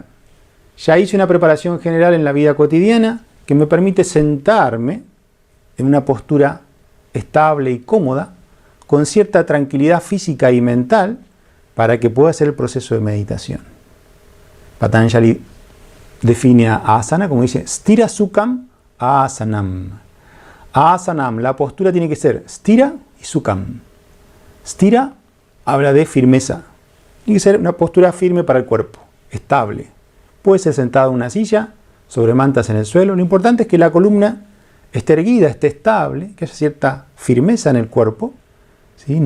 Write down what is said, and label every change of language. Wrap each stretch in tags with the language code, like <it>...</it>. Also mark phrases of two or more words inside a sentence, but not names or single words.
<es>Ya hice una preparación general en la vida cotidiana que me permite sentarme en una postura estable y cómoda, con cierta tranquilidad física y mental, para que pueda hacer el proceso de meditación. Patanjali define a asana como dice,</es> <sa>stira sukham asanam.</sa> <es>Asanam, la postura tiene que ser stira y sukham. Stira habla de firmeza. Tiene que ser una postura firme para el cuerpo, estable. Puede ser sentado en una silla, sobre mantas en el suelo. Lo importante es que la columna esté erguida, esté estable, que haya cierta firmeza en el cuerpo, ¿sí?</es>